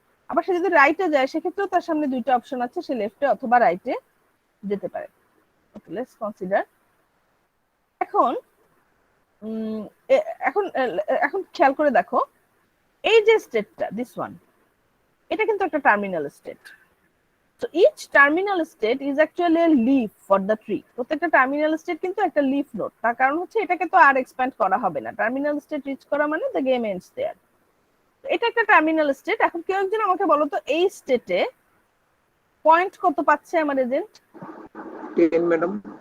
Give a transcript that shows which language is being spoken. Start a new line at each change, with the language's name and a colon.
Bangla: আবার সে যদি রাইটে যায় সেক্ষেত্রেও তার সামনে দুইটা অপশন আছে, সে লেফটে অথবা রাইটে যেতে পারে। ওকে,
English: Let's consider.
Bangla: এখন এখন এখন খেয়াল করে দেখো, এই যে স্টেটটা,
English: this one,
Bangla: এটা কিন্তু একটা terminal state.
English: So each terminal state is actually a leaf for the tree.
Bangla: প্রত্যেকটা টার্মিনাল স্টেট কিন্তু একটা লিফ নোড, তার কারণ হচ্ছে এটাকে তো আর এক্সপ্যান্ড করা হবে না, টার্মিনাল স্টেট রিচ করা মানে
English: The game ends there.
Bangla: এটা একটা টার্মিনাল স্টেট। এখন কেউ একজন আমাকে বলো তো, এই স্টেটে পয়েন্ট কত পাচ্ছে আমার এজেন্ট? 10 ম্যাডাম।